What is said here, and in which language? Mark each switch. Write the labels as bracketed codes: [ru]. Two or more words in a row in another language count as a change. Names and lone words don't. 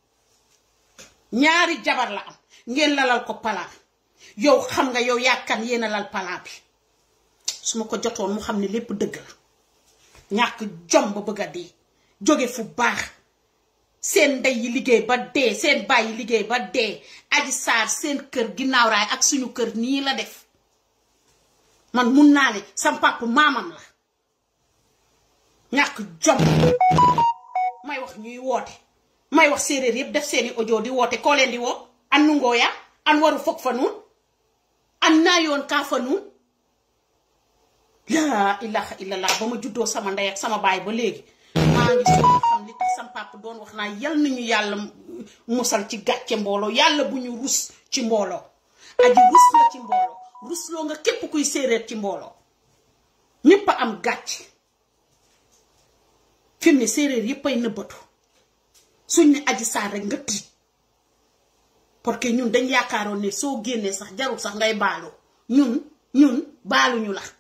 [wo] am ngeen lalal ko palaan yow xam nga yow yàkkan yéena lal palaan bi su ma ko jotoon mu xam ne lépp dëgg la ñàkk jom ba bëgg a dee jóge fu baax seen ndey yi liggéey ba dee seen baay yi liggéey ba dee Adji Sarr seen kër ginnaaw raay ak suñu kër nii la def man mun naa ne sam papa maamam la ñàkk jom may wax ñuy woote may wax séeréer yëpp def seeni audio di woote koo leen di woo [srr] an nu ngooya an waru foog fa nuun an naa yoon kaa fa nuun [ar] لا إله إلا الله [wo] ba ma juddoo sama ndey ak sama baay ba léegi maa ngi soo xam li tax sam papa doon wax naa yal nañu yàlla musal ci gàcce mbooloo yàlla bu ñu rus ci mbooloo Adji rus la ci mbooloo rusloo nga képp kuy séeréer ci mbooloo ñépp a am gàcce fi mu ne séeréer yépp ay nëbbatu suñ ne Adji Sarr rek nga tiit [fr] parce que [wo] ñun dañ yaakaaroon ne soo génnee sax jarul sax ngay baaloo ñun baaluñu